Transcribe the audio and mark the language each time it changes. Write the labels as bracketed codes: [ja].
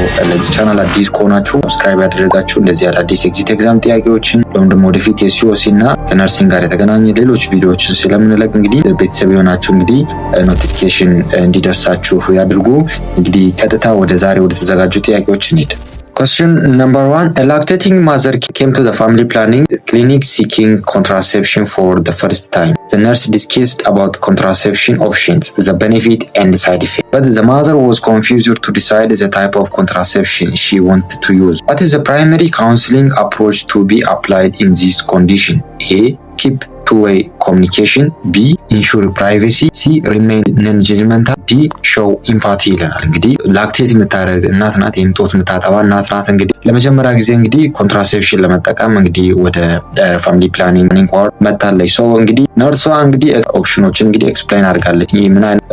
[am] ለዚህ ቻናል አዲስ ከሆናችሁ ሰብስክራይብ ያደረጋችሁ እንደዚህ አዳዲስ ኤግዚት ኤግዛም ጥያቄዎችን ወይም ደግሞ ወደፊት የሲኦሲ እና ከነርሲንግ ጋር የተገናኘ ሌሎች ቪዲዮዎችን ስለምንለቅ እንግዲህ ቤተሰብ የሆናችሁ እንግዲህ ኖቲፊኬሽን እንዲደርሳችሁ ያድርጉ። እንግዲህ ቀጥታ ወደ ዛሬ ወደ ተዘጋጁ ጥያቄዎች እንሂድ። [en] Question number 1. A lactating mother came to the family planning clinic seeking contraception for the first time. The nurse discussed about contraception options, the benefit and the side effects. But the mother was confused to decide the type of contraception she wanted to use. What is the primary counseling approach to be applied in this condition? A. Keep two-way communication. B. Ensure privacy. C. Remain non-judgmental. D. Show empathy [am] ይለናል። እንግዲህ ላክቴት የምታደርግ እናት ናት፣ የምትወት የምታጠባ እናት ናት። እንግዲህ ለመጀመሪያ ጊዜ እንግዲህ ኮንትራሴፕሽን ለመጠቀም እንግዲህ ወደ ፋሚሊ ፕላኒንግ ዋር መጣለች። ሶ እንግዲህ ነርሷ እንግዲህ ኦፕሽኖችን እንግዲህ ኤክስፕሌን አድርጋለች። ምን አይነት